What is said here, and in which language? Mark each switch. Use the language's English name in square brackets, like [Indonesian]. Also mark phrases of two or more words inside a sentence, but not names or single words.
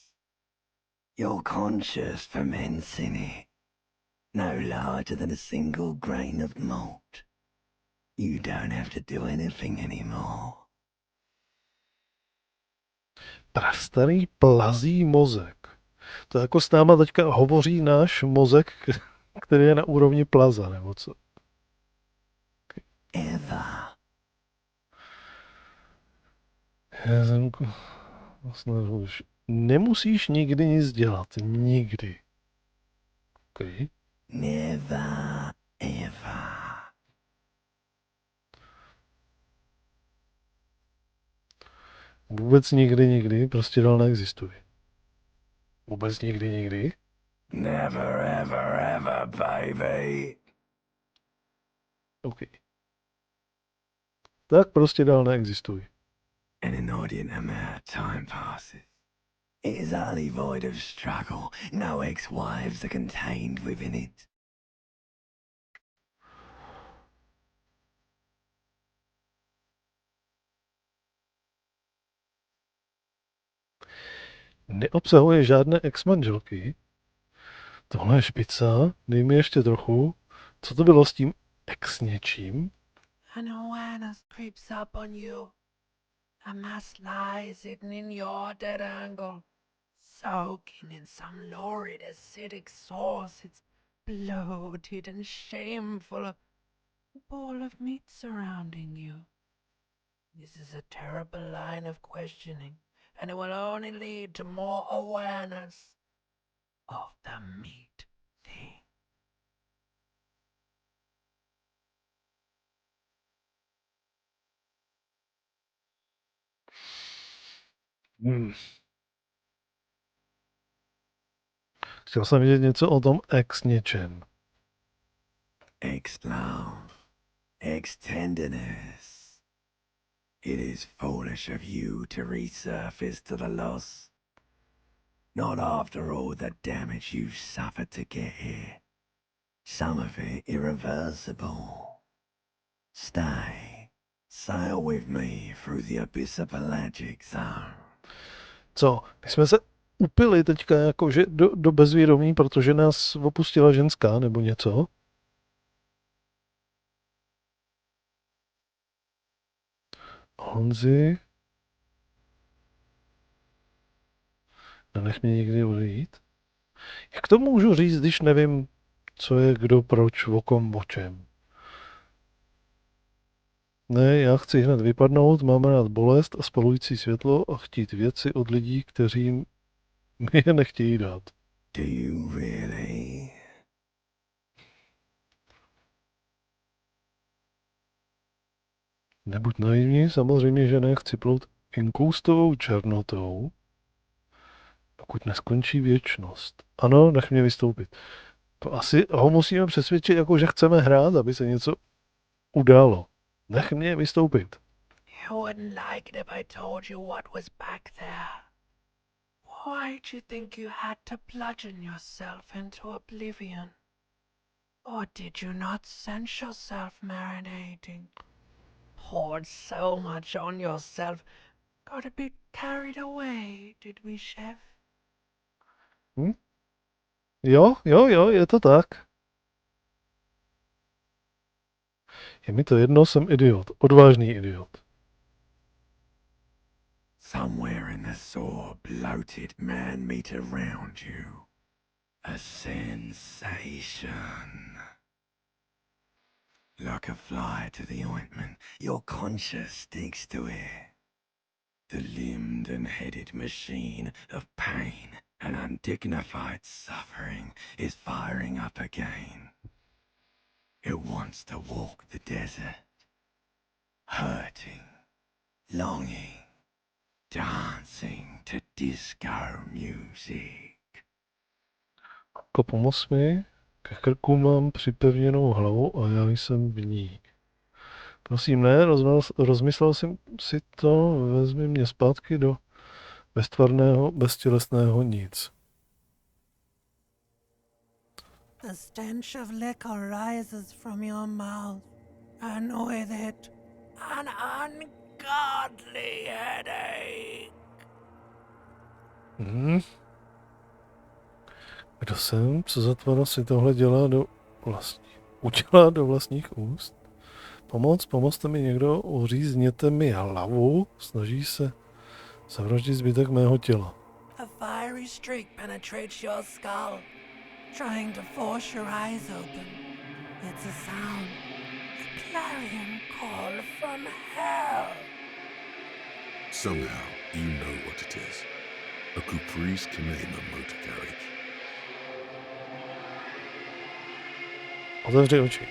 [English] Your conscious ferments in it, no larger than a single grain of malt. You don't have to do anything anymore. [Czech] Prastarý plazí mozek. To jako s náma teďka hovoří náš mozek, který je na úrovni plaza, nebo co? [English] Ever. [Czech] Nemusíš nikdy nic dělat. Nikdy. [English] Okay. Never, ever. [Czech] Vůbec nikdy, prostě dál neexistuje. Vůbec nikdy. [English] Never, ever, ever, baby. OK. [Czech] Tak prostě dál neexistuje. [English] An inordinate amount of time passes. It is utterly void of struggle. No ex-wives are contained within it. [Czech] Neobsahuje žádné ex-manželky. Tohle je špica. Dej mi ještě trochu. Co to bylo s tím ex něčím? [English] An awareness creeps up on you. A mass lies hidden in your dead angle, soaking in some lurid acidic sauce. It's bloated and shameful, a ball of meat surrounding you. This is a terrible line of questioning, and it will only lead to more awareness of the meat thing. [Czech] Chtěl jsem vidět něco o tom ex něčem. [English] Ex-love, ex-tenderness. It is foolish of you to resurface to the loss. Not after all the damage you've suffered to get here. Some of it irreversible. Stay. Sail with me through the abyss of pelagic zone. [Czech] Co? My jsme se upili teďka jakože do bezvědomí, protože nás opustila ženská nebo něco? Honzi? Nenech mě někdy odejít? Jak to můžu říct, když nevím, co je kdo, proč, o kom, o čem? Ne, já chci hned vypadnout, mám rád bolest a spalující světlo a chtít věci od lidí, kteří mi je nechtějí dát. [English] Do you really? [Czech] Nebuď naivní, samozřejmě, že ne, chci plout inkoustovou černotou, pokud neskončí věčnost. Ano, nech mě vystoupit. To asi ho musíme přesvědčit, jako že chceme hrát, aby se něco událo. Nech mě vystoupit. [English] You wouldn't like it if I told you what was back there. Why'd you think you had to bludgeon yourself into oblivion? Or did you not sense yourself marinating? Poured so much on yourself. Got a bit carried away, did we, chef? [Czech] Jo, je to tak. Je mi to jedno, jsem idiot. Odvážný idiot. [English] Somewhere in the sore, bloated man meet around you. A sensation. Like a fly to the ointment, your conscience sticks to it. The limbed and headed machine of pain and undignified suffering is firing up again. It wants to walk the desert, hurting, longing, dancing to disco music. [Czech] Pomoz mi, ke krku mám připevněnou hlavu a já jsem v ní. Prosím, ne, rozmyslel jsem si to, vezmi mě zpátky do beztvarného, beztělesného nic. [English] The stench of liquor rises from your mouth, and with it, an ungodly headache. [Czech] Kdo jsem? Co za tvara si tohle udělá do vlastních úst? Pomozte mi někdo, uřízněte mi hlavu, snaží se zavraždit zbytek mého těla. [English] A fiery streak penetrates your skull, trying to force your eyes open. It's a sound, a clarion call from hell. Somehow, you know what it is. A caprice can name a motor carriage. [Czech] Otevři oči.